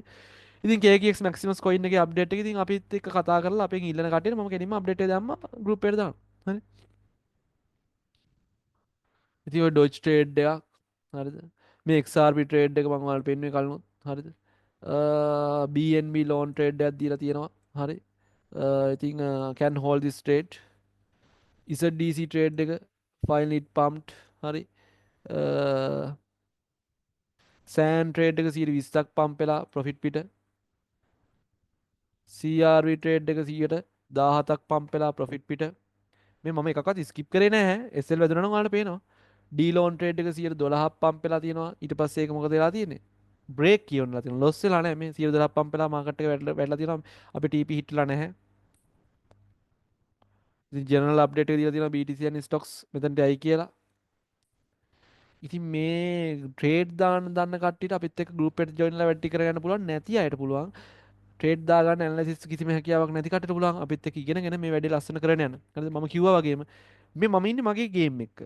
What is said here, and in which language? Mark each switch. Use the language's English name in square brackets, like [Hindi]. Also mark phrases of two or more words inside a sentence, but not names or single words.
[Sinhala] ඉතින් KKX Maximus coin එකේ අප්ඩේට් එක ඉතින් අපිත් එක්ක කතා කරලා අපෙන් ඉල්ලන කට්ටියට මම කෙලින්ම අප්ඩේට් එක දැම්මා ගෲප් එකට දාන්න. හරි. ඉතින් ඔය ඩොජ් ට්‍රේඩ් එකක් හරිද? මේ XRP ට්‍රේඩ් එක මම ඔයාලට පෙන්නුවේ කලිනුත් හරිද? BNB [English] loan trade [Sinhala] එකක් දීලා තියෙනවා. හරි. ඉතින් [English] can hold this trade. ZDC trade එක finally it pumped. [Sinhala] හරි. සෑන් ට්‍රේඩ් එක 120ක් පම්ප් වෙලා ප්‍රොෆිට් පිට. CRV ට්‍රේඩ් එක 117ක් පම්ප් වෙලා ප්‍රොෆිට් පිට. මේ මම එකක්වත් ස්කිප් කරේ නැහැ. SL වැදුනා නම් ඔයාලට පේනවා. D [English] loan trade [Sinhala] එක 112ක් පම්ප් වෙලා තියෙනවා. ඊට පස්සේ ඒක මොකද වෙලා තියෙන්නේ? බ්‍රේක් කියවන්නලා තියෙනවා. ලොස් වෙලා නැහැ. මේ 112ක් පම්ප් වෙලා මාකට් එක වැටලා තියෙනවා. අපි TP හිටලා නැහැ. ඉතින් [English] general update [Sinhala] එක දීලා තියෙනවා [English] BTC and stocks [Sinhala] මෙතනට ඇයි කියලා. ඉතින් මේ ට්‍රේඩ් දාන්න දන්න කට්ටියට අපිත් එක්ක ගෲප් එකට ජොයින් වෙලා වැඩි කරගන්න පුළුවන්. නැති අයට පුළුවන් ට්‍රේඩ් දාගන්න ඇනලිසිස් කිසිම හැකියාවක් නැති කටට පුළුවන් අපිත් එක්ක ඉගෙනගෙන මේ වැඩේ ලස්සන කරගෙන යන්න. හරිද? මම කිව්වා වගේම මේ මම ඉන්නේ මගේ ගේම් එක.